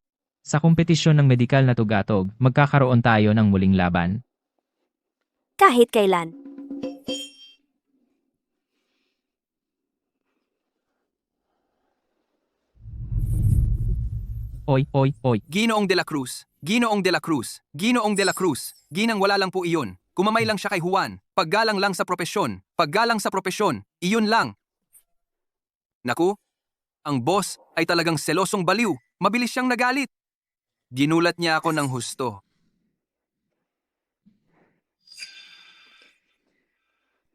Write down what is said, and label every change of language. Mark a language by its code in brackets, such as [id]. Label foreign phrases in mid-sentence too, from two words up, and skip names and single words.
[tl] Sa kompetisyon ng medikal na tugatog, magkakaroon tayo ng muling laban. Kahit kailan. Oy. Ginoong de la Cruz, Ginoong de la Cruz, Ginoong de la Cruz, ginang wala lang po iyon. Kumamay lang siya kay Juan, paggalang lang sa propesyon, iyon lang. Naku, ang boss ay talagang selosong baliw, mabilis siyang nagalit. Ginulat niya ako ng husto.